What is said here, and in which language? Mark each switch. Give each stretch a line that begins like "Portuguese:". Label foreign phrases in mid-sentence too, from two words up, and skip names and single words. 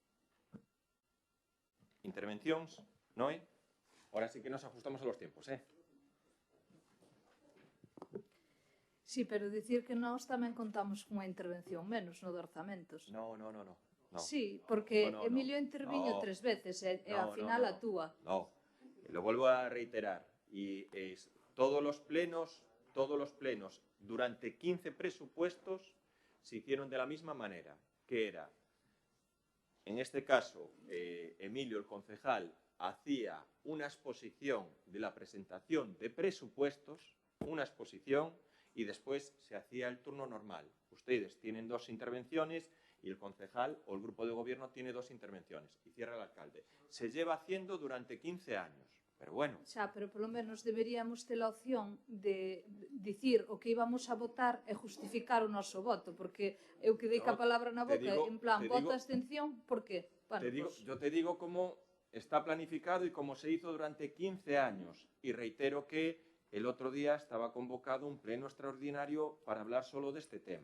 Galician: Intervencións, Noé?
Spanish: Ahora sí que nos ajustamos a los tiempos, ¿eh?
Galician: Sí, pero dicir que nós tamén contamos cunha intervención menos no de orzamentos.
Spanish: No. Sí, porque No.
Galician: Emilio interviño 3 veces e ao final a túa.
Spanish: No, lo vuelvo a reiterar. Y todos los plenos, durante 15 presupuestos, se hicieron de la misma manera, que era, en este caso, Emilio, el concejal, hacía una exposición de la presentación de presupuestos, una exposición, y después se hacía el turno normal. Ustedes tienen 2 intervenciones y el concejal o el grupo de gobierno tiene 2 intervenciones y cierra el alcalde. Se lleva haciendo durante 15 años, pero bueno.
Galician: Xa, pero polo menos deberíamos ter a opción de dicir o que íbamos a votar e justificar o noso voto, porque eu quedei ca palabra na boca, en plan, voto a abstención, por qué?
Spanish: Bueno, yo te digo cómo está planificado y cómo se hizo durante 15 años. Y reitero que el otro día estaba convocado un pleno extraordinario para hablar solo de este tema.